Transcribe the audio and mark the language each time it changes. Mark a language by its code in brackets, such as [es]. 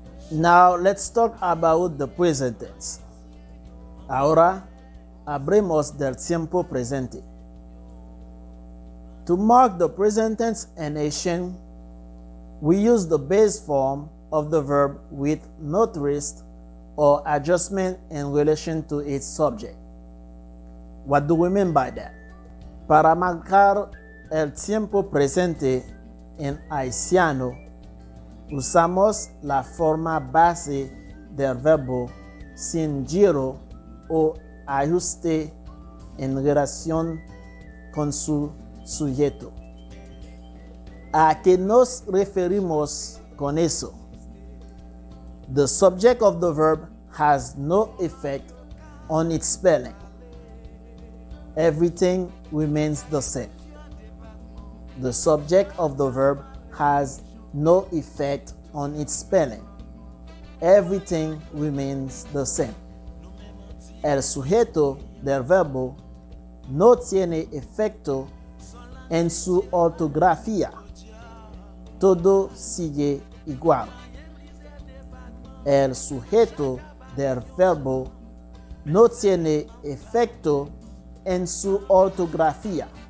[en] Now let's talk about the present tense. [es] Ahora hablemos del tiempo presente. [en] To mark the present tense in action, we use the base form of the verb with no twist or adjustment in relation to its subject. What do we mean by that? [es] Para marcar el tiempo presente en haitiano, usamos la forma base del verbo sin giro o ajuste en relación con su sujeto. ¿A qué nos referimos con eso? [en] The subject of the verb has no effect on its spelling. Everything remains the same. The subject of the verb has no effect on its spelling. Everything remains the same. [es] El sujeto del verbo no tiene efecto en su ortografía. Todo sigue igual. El sujeto del verbo no tiene efecto en su ortografía.